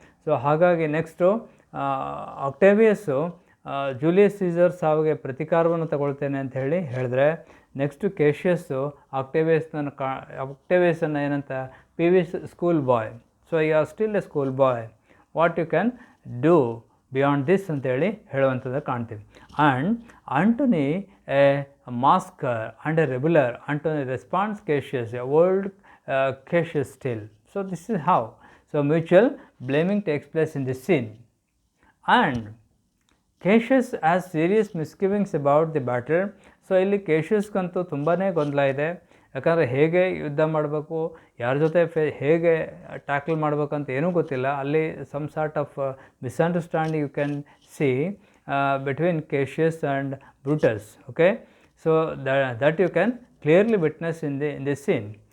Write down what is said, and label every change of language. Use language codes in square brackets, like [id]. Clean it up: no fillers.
[kn] So ಹಾಗಾಗಿ next ಆಕ್ಟೇವಿಯಸ್ಸು Julius Caesar ಸಾವಿಗೆ ಪ್ರತಿಕಾರವನ್ನು ತಗೊಳ್ತೇನೆ ಅಂತ ಹೇಳಿದ್ರೆ, ನೆಕ್ಸ್ಟು ಕೇಶಿಯಸ್ಸು ಆಕ್ಟೇವಿಯಸನ್ನು ಏನಂತ [en] Peevish school boy. So you are still a school boy, what you can do beyond this [kn] ಅಂತೇಳಿ ಹೇಳುವಂಥದ್ದು ಕಾಣ್ತೀವಿ. [en] And Antony A ಮಾಸ್ಕರ್ and A ರೆಬ್ಯುಲರ್, Antony response ಕೇಶಿಯಸ್, A old Cassius still. So this is how. So mutual blaming takes place in this scene. And Cassius has serious misgivings about the battle. [kn] So ಇಲ್ಲಿ ಕೇಶಿಯಸ್ಗಂತೂ ತುಂಬಾ ಗೊಂದಲ ಇದೆ. ಯಾಕಂದರೆ ಹೇಗೆ ಯುದ್ಧ ಮಾಡಬೇಕು, ಯಾರ ಜೊತೆ ಹೇಗೆ ಟ್ಯಾಕಲ್ ಮಾಡಬೇಕಂತ ಏನೂ ಗೊತ್ತಿಲ್ಲ. [en] ಅಲ್ಲಿ some sort of misunderstanding you can see between Cassius and Brutus. Okay, so that you can clearly witness in this scene.